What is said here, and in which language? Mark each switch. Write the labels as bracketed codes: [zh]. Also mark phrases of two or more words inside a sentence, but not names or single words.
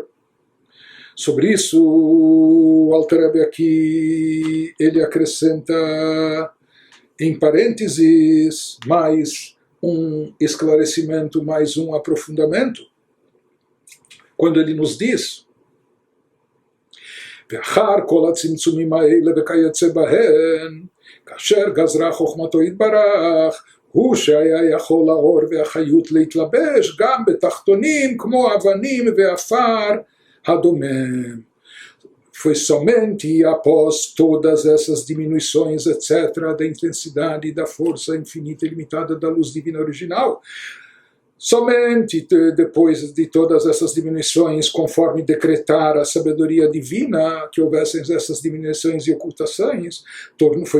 [pt] Sobre isso, o Alter Rebbe aqui, ele acrescenta, em parênteses, mais um esclarecimento, mais um aprofundamento, quando ele nos diz: [he] ואחר כל הצמצומים האלה וכיוצא בהן, כאשר גזרה חוכמתו יתברך, הוא שהיה יכול האור והחיות להתלבש גם בתחתונים כמו אבנים ועפר הדומם. [pt] Foi somente após todas essas diminuições, etc., da intensidade e da força infinita e limitada da luz divina original, somente depois de todas essas diminuições, conforme decretar a sabedoria divina, que houvessem essas diminuições e ocultações, foi